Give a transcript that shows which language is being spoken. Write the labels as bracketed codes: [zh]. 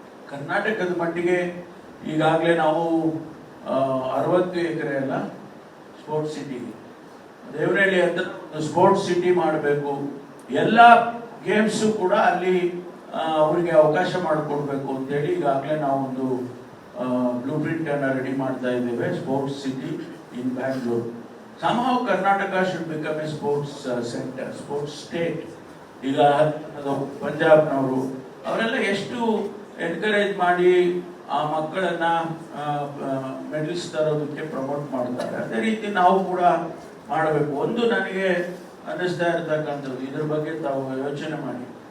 [kn] ಕರ್ನಾಟಕದ ಮಟ್ಟಿಗೆ ಈಗಾಗಲೇ ನಾವು 60 ಎಕರೆ ಅಲ್ಲ ಸ್ಪೋರ್ಟ್ಸ್ ಸಿಟಿಗೆ, ದೇವನಹಳ್ಳಿ ಅಂತ ಒಂದು ಸ್ಪೋರ್ಟ್ಸ್ ಸಿಟಿ ಮಾಡಬೇಕು. ಎಲ್ಲ ಗೇಮ್ಸು ಕೂಡ ಅಲ್ಲಿ ಅವರಿಗೆ ಅವಕಾಶ ಮಾಡಿಕೊಡ್ಬೇಕು ಅಂತೇಳಿ ಈಗಾಗಲೇ ನಾವು ಒಂದು ಬ್ಲೂ ಪ್ರಿಂಟ್ ಅನ್ನ ರೆಡಿ ಮಾಡ್ತಾ ಇದ್ದೇವೆ. [en] Sports city in Bangalore. somehow Karnataka should become a sports center, sports state. [kn] ಈಗ ಪಂಜಾಬ್ನವರು ಅವರೆಲ್ಲ ಎಷ್ಟು ಎನ್ಕರೇಜ್ ಮಾಡಿ ಆ ಮಕ್ಕಳನ್ನ ಮೆಡಲ್ಸ್ ತರೋದಕ್ಕೆ ಪ್ರಮೋಟ್ ಮಾಡ್ತಾರೆ. ಅದೇ ರೀತಿ ನಾವು ಕೂಡ ಮಾಡಬೇಕು. ಒಂದು ನನಗೆ ಅನ್ನಿಸ್ತಾ ಇರ್ತಕ್ಕಂಥದ್ದು, ಇದ್ರ ಬಗ್ಗೆ ತಾವು ಯೋಚನೆ ಮಾಡಿ.